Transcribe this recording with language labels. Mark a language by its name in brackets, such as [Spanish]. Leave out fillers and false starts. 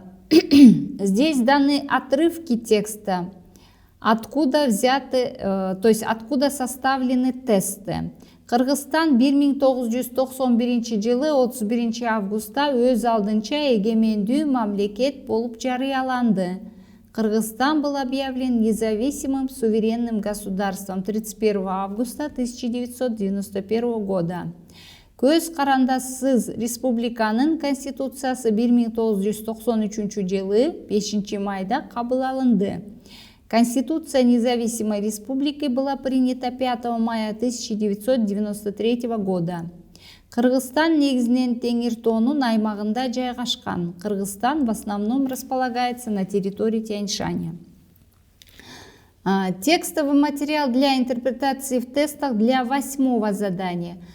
[Russian] Здесь даны отрывки текста, откуда взяты, то есть откуда составлены тесты. [Kyrgyz] Кыргызстан 1991 жылы 31 августта өз алдынча эгемендүү мамлекет болуп жарыяланды. [Russian] Кыргызстан был объявлен независимым суверенным государством 31 августа 1991 года. [Kyrgyz] Көз карандасыз республиканын конституциясы 1993 жылы 5 майда кабыл алынды. [Russian] Конституция независимой республики была принята 5 мая 1993 года. [Kyrgyz] Кыргызстан негизинен Теңир тоонун аймагында жайгашкан. [Russian] Кыргызстан в основном располагается на территории Тянь-Шаня. Текстовый материал для интерпретации в тестах для 8-го задания.